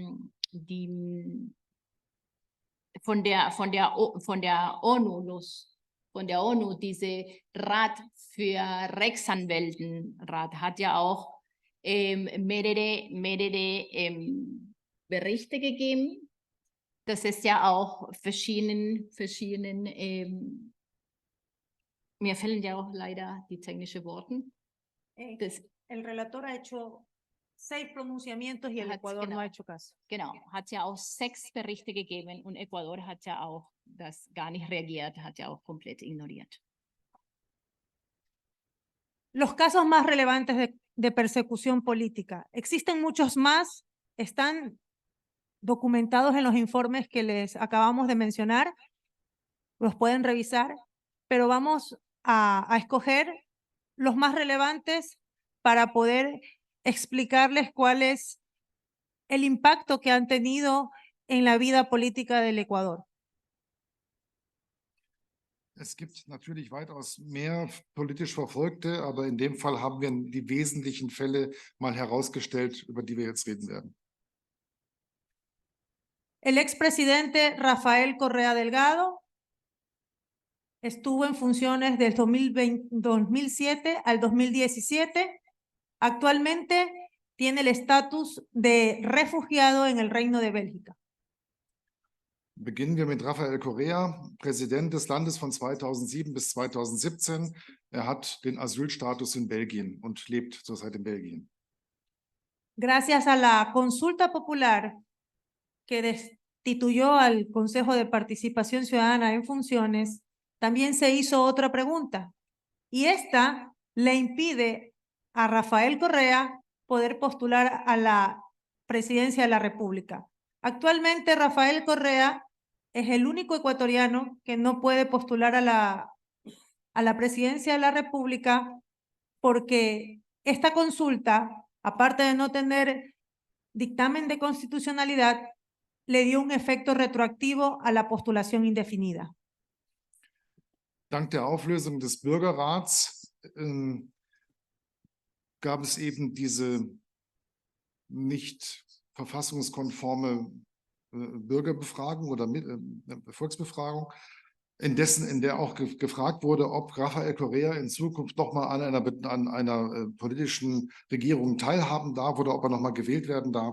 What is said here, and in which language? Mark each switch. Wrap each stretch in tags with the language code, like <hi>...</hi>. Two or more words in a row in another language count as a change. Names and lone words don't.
<de>von der ONU diese Rat für Rechtsanwältenrat hat ja auch mehrere Berichte gegeben. Das ist ja auch verschiedenen mir fehlen ja auch leider die technischen Worte.</de> <es>El relator ha hecho 6 pronunciamientos y el Ecuador no ha hecho caso.</es> <de>Genau, hat ja auch 6 Berichte gegeben und Ecuador hat ja auch das gar nicht reagiert, hat ja auch komplett ignoriert.</de> <es>Los casos más relevantes de persecución política. Existen muchos más, están documentados en los informes que les acabamos de mencionar, los pueden revisar, pero vamos a escoger los más relevantes para poder explicarles cuál es el impacto que han tenido en la vida política del Ecuador.</es> <de>Es gibt natürlich weitaus mehr politisch Verfolgte, aber in dem Fall haben wir die wesentlichen Fälle mal herausgestellt, über die wir jetzt reden werden.</de> <es>El expresidente Rafael Correa Delgado estuvo en funciones del 2007 al 2017. Actualmente tiene el estatus de refugiado en el Reino de Bélgica.</es> <de>Beginnen wir mit Rafael Correa, Präsident des Landes von 2007 bis 2017. Er hat den Asylstatus in Belgien und lebt zurzeit in Belgien.</de> <es>Gracias a la consulta popular que destituyó al Consejo de Participación Ciudadana en funciones, también se hizo otra pregunta, y esta le impide a Rafael Correa poder postular a la presidencia de la República. Actualmente Rafael Correa es el único ecuatoriano que no puede postular a la presidencia de la República porque esta consulta, aparte de no tener dictamen de constitucionalidad, le dio un efecto retroactivo a la postulación indefinida.</es> <de>Dank der Auflösung des Bürgerrats gab es eben diese nicht verfassungskonforme Bürgerbefragung oder Volksbefragung, in der auch gefragt wurde, ob Rafael Correa in Zukunft nochmal an einer politischen Regierung teilhaben darf oder ob er nochmal gewählt werden darf.</de>